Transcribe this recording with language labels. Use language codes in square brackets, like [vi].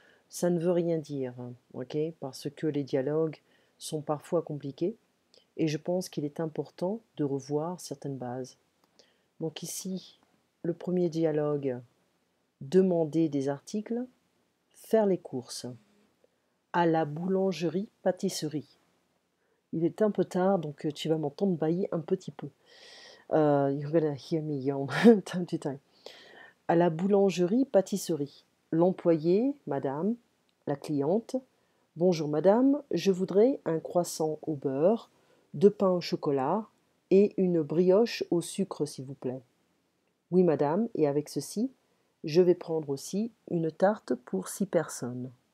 [fr] Ça ne veut rien dire, ok, parce que les dialogues sont parfois compliqués et je pense qu'il est important de revoir certaines bases. Donc ici, le premier dialogue, demander des articles, faire les courses. À la boulangerie-pâtisserie. Il est un peu tard, donc tu vas m'entendre bailler un petit peu. [en] You're gonna hear me yawn time to time. [fr] À la boulangerie-pâtisserie. L'employé, madame, la cliente. Bonjour madame, je voudrais un croissant au beurre, deux pains au chocolat et une brioche au sucre, s'il vous plaît. Oui madame, et avec ceci, je vais prendre aussi une tarte pour 6 personnes.